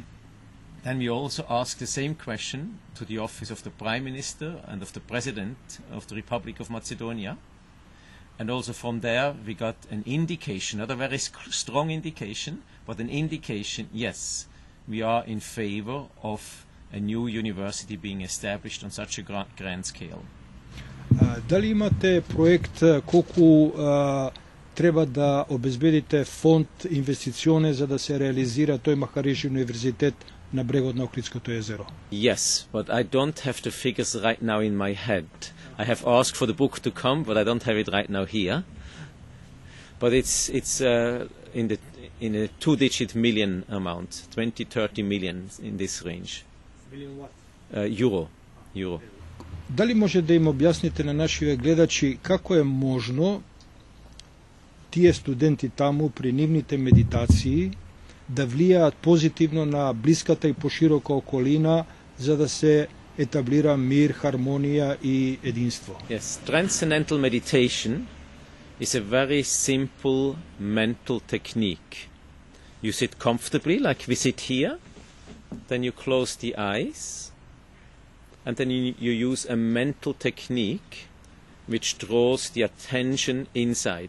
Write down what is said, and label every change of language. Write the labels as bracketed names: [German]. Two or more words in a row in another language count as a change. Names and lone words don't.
[English] Then we also asked the same question to the office of the Prime Minister and of the President of the Republic of Macedonia. And also from there we got an indication, not a very strong indication, but an indication, yes, we are in favor of a new university being established on such a grand scale. [Macedonian] Дали имате проект колку треба да обезбедите фонд инвестиционе за да се реализира тој Махариши универзитет на брегот на Охридското езеро? [English] Yes, but I don't have the figures right now in my head. I have asked for the book to come, but I don't have it right now here. But it's in a two-digit million amount, 20-30 million in this range. Million what? Euro. [Macedonian] Дали може да им објасните на нашите гледачи како е можно тие студенти таму при нивните медитации да влијаат позитивно на блиската и поширока околина за да се етаблира мир, хармонија и единство? [English] Yes, transcendental meditation is a very simple mental technique. You sit comfortably, like we sit here, then you close the eyes, and then you use a mental technique which draws the attention inside.